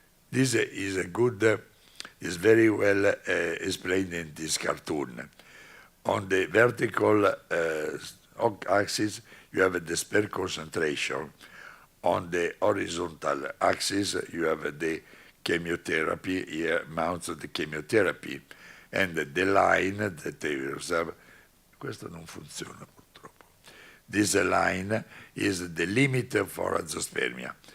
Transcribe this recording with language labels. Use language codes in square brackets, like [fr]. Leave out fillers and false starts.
[en] This is very well explained in this cartoon. On the vertical axis, you have the sperm concentration. On the horizontal axis, you have the chemotherapy, here amounts of the chemotherapy. And the line that they observe, [it] questo non funziona purtroppo. [en] This line is the limit for azoospermia.